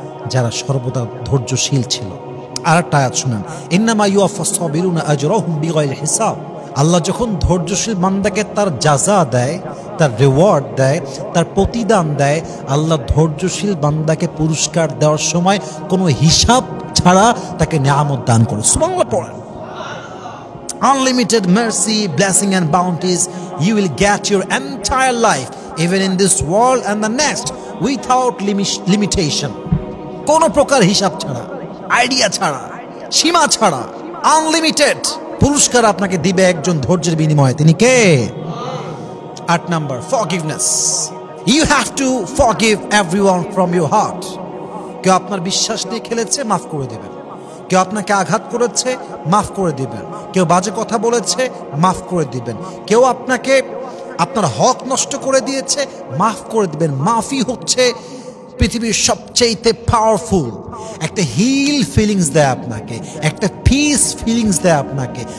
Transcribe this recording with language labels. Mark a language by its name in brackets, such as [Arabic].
[Bangla] যারা সর্বদা ধৈর্যশীল ছিল। আরেকটা আয়াত শুনেন, [Arabic] ইন্নামা ইউওয়াফাস সাবিরুনা আজরাহুম বিগাইরি হিসাব। [Bangla] আল্লাহ যখন ধৈর্যশীল বান্দাকে তার জাযা দেয়, তার রিওয়ার্ড দেয়, তার প্রতিদান দেয়, আল্লাহ ধৈর্যশীল বান্দাকে পুরস্কার দেওয়ার সময় কোনো হিসাব ছাড়া তাকে নিয়ামত দান করে। সুবহানাল্লাহ পড়েন। [English] Unlimited mercy, blessing and bounties, you will get your entire life, even in this world and the next, without limitation. [Bangla] কোনো প্রকার হিসাব ছাড়া, আইডিয়া ছাড়া, সীমা ছাড়া, আনলিমিটেড পুরস্কার আপনাকে দিবে একজন ধৈর্যের বিনিময়ে। তিনি কে? [English] 8 number, forgiveness. You have to forgive everyone from your heart. [Bangla] কেউ আপনার বিশ্বাস নিয়ে খেলেছে, মাফ করে দেবেন। কেউ আপনাকে আঘাত করেছে, মাফ করে দিবেন। কেউ বাজে কথা বলেছে, মাফ করে দিবেন। কেউ আপনাকে আপনার হক নষ্ট করে দিয়েছে, মাফ করে দিবেন। মাফি হচ্ছে পৃথিবীর সবচেয়ে পাওয়ারফুল একটা হিল ফিলিংস দেয় আপনাকে, একটা পিস ফিলিংস দেয় আপনাকে।